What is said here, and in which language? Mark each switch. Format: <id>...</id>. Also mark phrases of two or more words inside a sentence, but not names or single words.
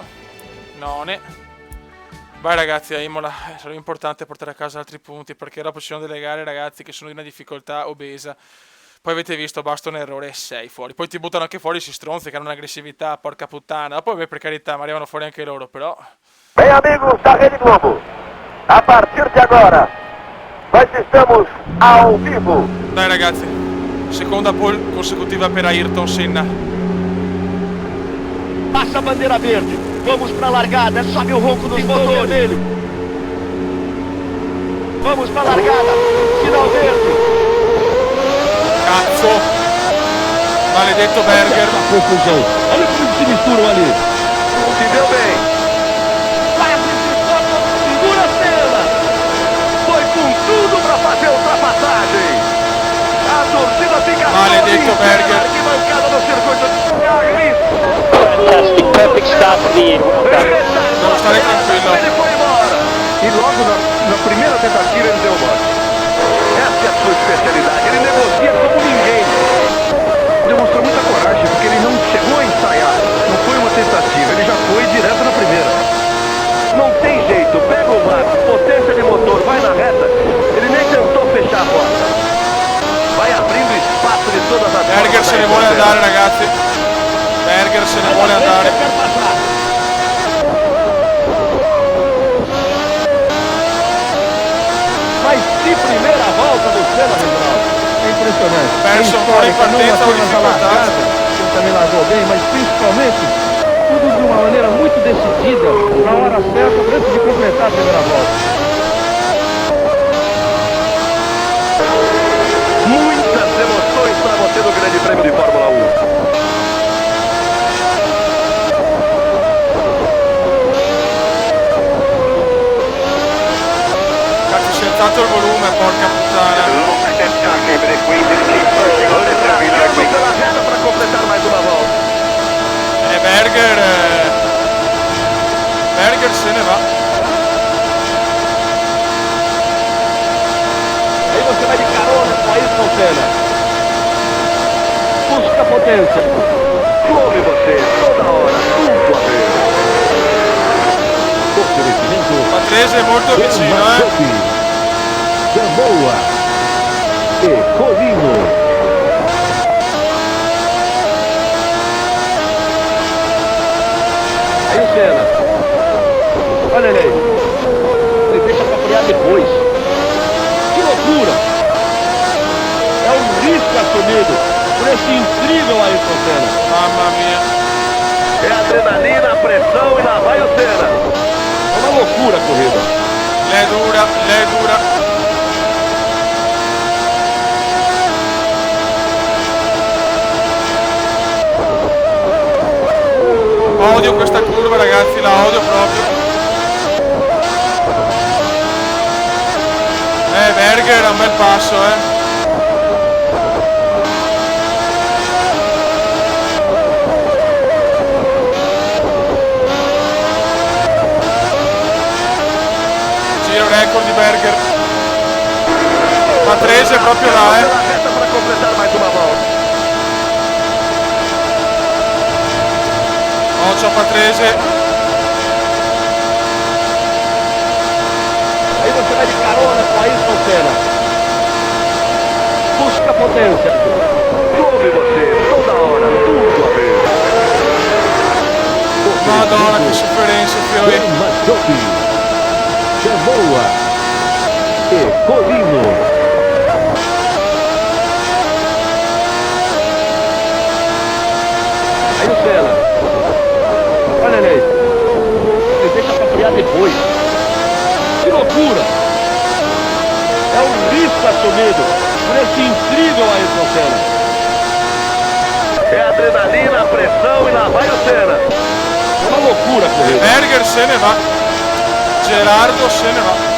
<it>None. Vai ragazzi a Imola, sarà importante portare a casa altri punti perché dopo ci sono delle gare ragazzi che sono di una difficoltà obesa. Poi avete visto, basta un errore e 6 fuori. Poi ti buttano anche fuori, si stronzi che hanno un'aggressività, porca puttana. Poi per carità, ma arrivano fuori anche loro, però.</it> <pt>Bem amigos da Rede Globo, a partir de agora, nós estamos ao vivo.</pt> <it>Dai ragazzi, seconda pole consecutiva per Ayrton Senna.</it> <pt>Passa a bandeira verde. Vamos pra largada. Sobe o ronco dos motores dele. Vamos pra largada. Sinal verde.</pt> <it>Cazzo. Maledetto Berger.</it> <pt>Confusão. Olha como se misturam ali. Se deu bem. Quase se toca. Segura a Senna. Foi com tudo pra fazer a ultrapassagem. A torcida fica</pt> <it>Maledetto Berger.</it> <pt>Que bancada no circuito.</pt> <en>Fantastic, perfect start for the year.</en> <it>Devo stare tranquillo.</it> <pt>Ele foi embora. E logo na primeira tentativa ele deu mole. Essa é a sua especialidade. Ele negocia como ninguém. Demonstrou muita coragem porque ele não chegou a ensaiar. Não foi uma tentativa. Ele já foi direto na primeira. Não tem jeito. Pega o mar. Potência de motor. Vai na reta. Ele nem tentou fechar a porta. Vai abrindo espaço de todas as</pt> <it>Berger se ne vuole andare ragazzi. Berger se ne vuole andare.</it> <pt>Mas que primeira volta do Senna, Reginaldo. É impressionante.</pt> <it>Perso ancora in partenza,</it> <pt>não uma apenas a largada,</pt> <it>dificuldade.</it> <pt>ele também largou bem, mas principalmente tudo de uma maneira muito decidida, na hora certa, antes de completar a primeira volta. Muitas emoções para você no Grande Prêmio de Fórmula 1.</pt> <it>Cazzo, si è alzato il volume, porca puttana.</it> <pt>Pela reta para completar mais uma volta.</pt> <it>Berger se ne va.</it> <pt>Aí você vai de carona com Ayrton Senna. Busca potência. Come você, toda hora, tudo a ver. Oferecimento</pt> <it>Patrese è molto vicino,</it> <pt>Samoa e Colino. Aí o Senna. Olha ele aí. Ele deixa pra frear depois. Que loucura! É um risco assumido por esse incrível Ayrton Senna. Mamma mia. É adrenalina, pressão e lá vai o Senna. É uma loucura a corrida.</pt> <it>L'è dura, l'è dura. Odio questa curva, ragazzi, la odio proprio. Berger era un bel passo, Giro record di Berger. Patrese è proprio là,</it> <pt>Pela reta para completar mais uma volta.</pt> <it>Occhio Patrese.</it> <pt>Aí você vai de carona com Ayrton Senna. Busca potência. Ouve você, toda hora, tudo a ver.</pt> <it>Madonna, che sofferenza, Fiori.</it> <pt>Mazzocchi, Chamoa e Colino. Aí o Senna. Olha ele. Ele deixa pra frear depois. Que loucura! É um risco assumido por esse incrível Ayrton Senna. É adrenalina, pressão e lá vai o Senna. É uma loucura a corrida.</pt> <it>Berger se ne va. Gerardo se ne va.</it>